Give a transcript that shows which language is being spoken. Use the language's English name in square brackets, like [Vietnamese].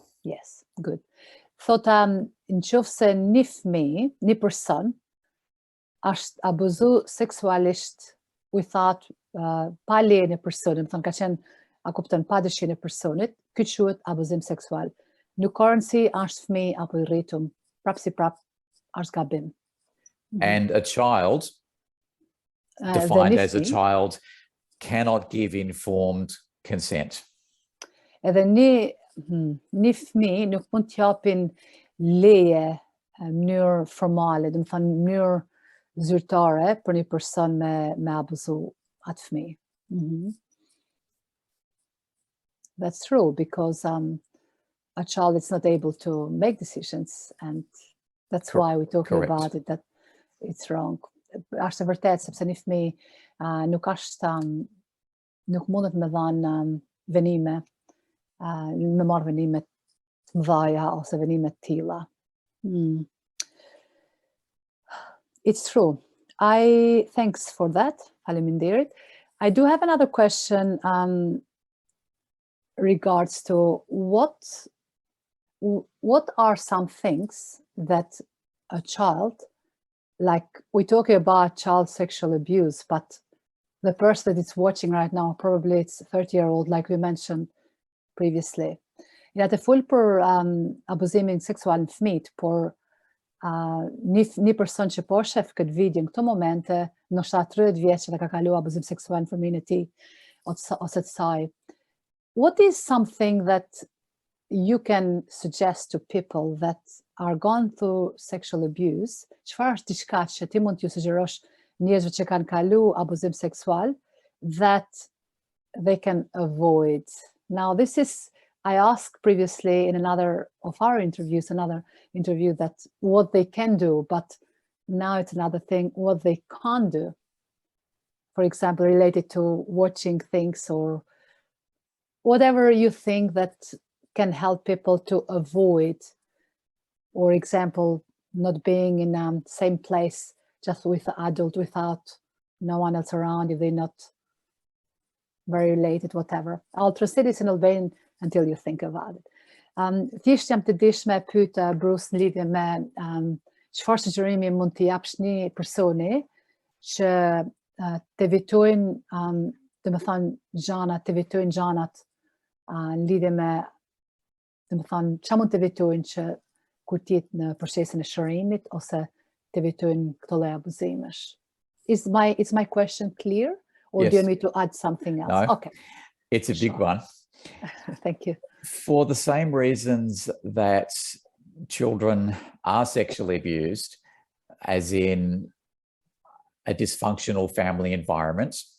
[English] Yes, good. [Albanian] Thot, nëse një fëmijë, një person, është abuzu seksualisht without pa lejen e personit, më thënë ka qenë, a kupton, pa dëshirën e personit, ky quhet abuzim seksual. Nuk ka rëndësi është fëmijë apo I rritum, prap si prap është gabim. [English] And a child, defined as a child, cannot give informed consent. [Albanian] Edhe një fëmijë nuk mund t'japin leje në mënyrë formale, dhe më thënë në mënyrë zyrtare për një person me abuzu atë fëmijë. [English] That's true, because a child is not able to make decisions, and that's why we're talking about it, that it's wrong. [Albanian] Është e vërtet, sepse një fëmijë nuk mundet me dhanë venime, me marrë venime të mëdha ose venime të tilla. [English] It's true. Thanks for that. [Albanian] Faleminderit. [English] I do have another question regards to what are some things that a child, like we're talking about child sexual abuse, but the person that is watching right now, probably it's a 30-year-old, like we mentioned previously. [Albanian] Ja të fol për abuzimin seksual në fëmijë, por një person që po shef këtë video në këto momente, ndoshta 30 vjeç dhe ka kaluar abuzim seksual në fëmijën e tij ose të saj. [English] What is something that you can suggest to people that are gone through sexual abuse? [Albanian] Çfarë është diçka që ti mund t'ju sugjerosh njerëzve që kanë kalu abuzim seksual [English] that they can avoid? Now, this is I asked previously in another of our interviews, another interview, that what they can do, but now it's another thing, what they can't do. For example, related to watching things or whatever you think that can help people to avoid, or example, not being in the same place just with the adult without no one else around if they're not very related, whatever. I'll translate this in Albanian until you think about it. [Albanian] Thjesht jam të dish me pyet Bruce në lidhje me çfarë sugjerimi mund t'i japsh një personi që të evitojnë, domethënë gjana, të evitojnë gjanat në lidhje me, domethënë çfarë mund të evitojnë që kur të jetë në procesin e shërimit ose të evitojnë këto lloj abuzimesh. [English] Is my question clear, or Yes. do you need to add something else? No. Okay. It's a big Sure. one. Thank you. For the same reasons that children are sexually abused, as in a dysfunctional family environment,